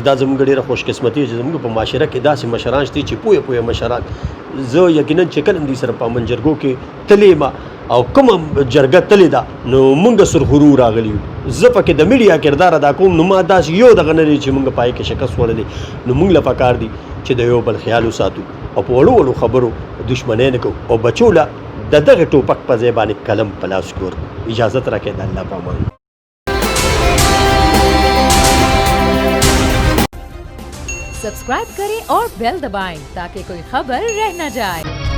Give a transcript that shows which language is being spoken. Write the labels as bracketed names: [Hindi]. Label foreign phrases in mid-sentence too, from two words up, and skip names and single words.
[Pashto] دا زموږ ډېره خوشقسمتي چې زموږ په معاشره کې داسې مشران شته چې پوهه پوهه مشران زه یقینا چې کله دوی سره په منجرګو کې تللی ما او کومه جرګه تللی ده نو موږ سرخرو راغلي یو زه پکې د میډیا کردار ادا کوم نو ما داسې یو دغه نه دی چې موږ پای کې شکست وړلی نو موږ له پکار دي چې د یو بل خیال وساتو او په وړو وړو خبرو دشمنۍ نه کوو او بچو له د دغه ټوپک په ځای باندې قلم په لاس کې ورکړو اجازت راکړئ د الله په امان [Hindi] सब्सक्राइब करें और बेल दबाएं ताकि कोई खबर रह न जाए।